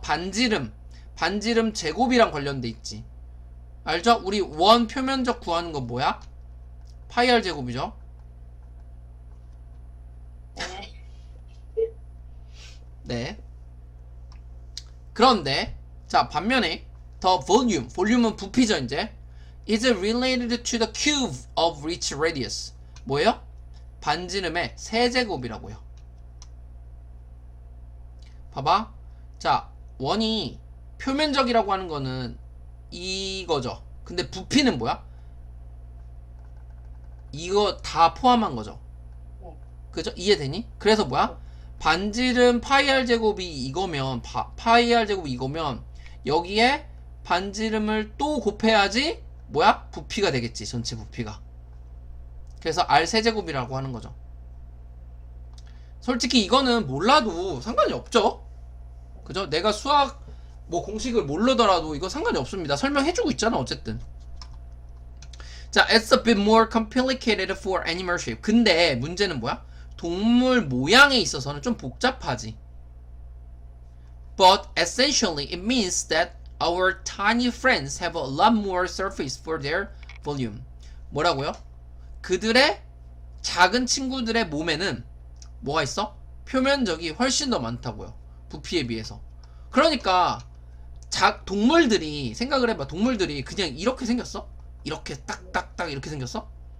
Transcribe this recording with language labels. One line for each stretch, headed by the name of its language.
Korean: 반지름 제곱이랑 관련돼 있지. 알죠? 우리 원 표면적 구하는 건 뭐야? 파이 r 제곱이죠. 네. 네. 그런데 자, 반면에
English: the volume
Korean: 은 부피죠.
English: 이제 is related to the cube of each radius.
Korean: 뭐예요? 반지름의 세제곱이라고요. 봐봐. 자, 원이 표면적이라고 하는 거는 이거죠. 근데 부피는 뭐야? 이거 다 포함한 거죠. 네. 그죠? 이해되니? 그래서 뭐야? 반지름 파이 r 제곱이 이거면 파이 r 제곱이 이거면 여기에 반지름을 또 곱해야지 뭐야? 부피가 되겠지. 전체 부피가. 그래서 r 세제곱이라고 하는 거죠. 솔직히 이거는 몰라도 상관이 없죠. 그죠? 내가 수학 뭐 공식을 모르더라도 이거 상관이 없습니다. 설명해주고 있잖아. 어쨌든. 자,
English: it's a bit more complicated for animal shape.
Korean: 근데 문제는 뭐야? 동물 모양에 있어서는 좀 복잡하지.
English: But essentially it means that our tiny friends have a lot more surface for their volume.
Korean: 뭐라고요? 그들의 작은 친구들의 몸에는 뭐가 있어? 표면적이 훨씬 더 많다고요. 부피에 비해서. 그러니까 동물들이 생각을 해봐. 동물들이 그냥 이렇게 생겼어? 이렇게 딱딱딱 이렇게 생겼어?